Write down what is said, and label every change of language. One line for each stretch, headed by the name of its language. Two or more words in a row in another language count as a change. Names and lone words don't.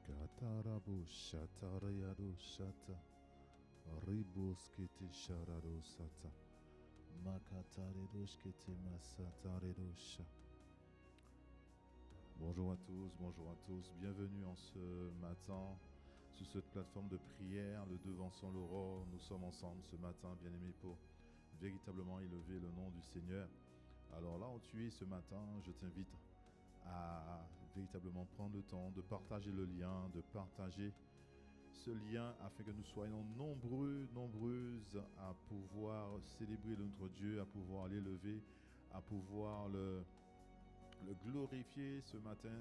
French: Makatarabu shatarayadu shata. Ribuskiti sharadu sata. Makataredushkiti masataredusha. Bonjour à tous, bienvenue en ce matin sur cette plateforme de prière, le Devançant l'Aurore. Nous sommes ensemble ce matin, bien-aimés, pour véritablement élever le nom du Seigneur. Alors là où tu es ce matin, je t'invite à véritablement prendre le temps de partager le lien, de partager ce lien afin que nous soyons nombreuses à pouvoir célébrer notre Dieu, à pouvoir l'élever, à pouvoir le glorifier ce matin.